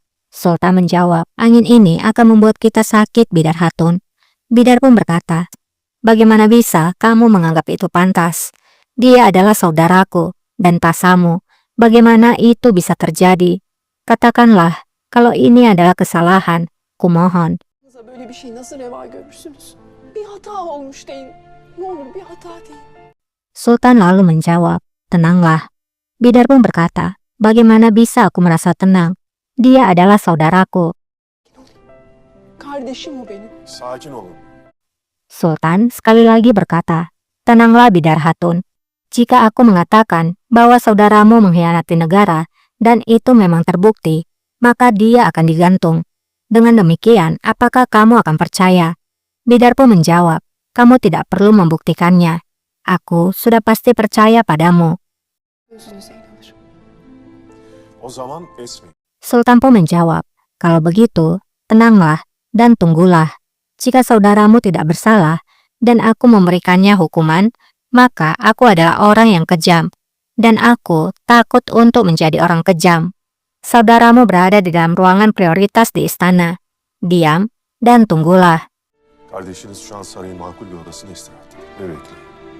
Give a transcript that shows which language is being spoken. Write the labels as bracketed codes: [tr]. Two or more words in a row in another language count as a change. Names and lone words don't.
[id] Sultan menjawab, "Angin ini akan membuat kita sakit, Bidar Hatun." Bidar pun berkata, "Bagaimana bisa kamu menganggap itu pantas? Dia adalah saudaraku dan Pashamu. Bagaimana itu bisa terjadi? Katakanlah, kalau ini adalah kesalahan, kumohon." [tr] Böyle bir şey nasıl reva görürsünüz? Bir hata olmuş deyin. Ne olur bir hata deyin. [id] Sultan lalu menjawab, "Tenanglah." Bidar pun berkata, "Bagaimana bisa aku merasa tenang? Dia adalah saudaraku." [tr] Kardeşim o benim. Sakin olun. [id] Sultan sekali lagi berkata, "Tenanglah Bidar Hatun. Jika aku mengatakan bahwa saudaramu mengkhianati negara dan itu memang terbukti, maka dia akan digantung. Dengan demikian, apakah kamu akan percaya?" Bidar pun menjawab, "Kamu tidak perlu membuktikannya. Aku sudah pasti percaya padamu." [tr] Gözünüze inanırım. O zaman esmeyin. [id] Sultan pun menjawab, "Kalau begitu, tenanglah dan tunggulah. Jika saudaramu tidak bersalah dan aku memberikannya hukuman, maka aku adalah orang yang kejam, dan aku takut untuk menjadi orang kejam. Saudaramu berada di dalam ruangan prioritas di istana. Diam dan tunggulah." [tr] Kardeşiniz şu an sarayın makul bir odasında istirahat. Ve bekleyin.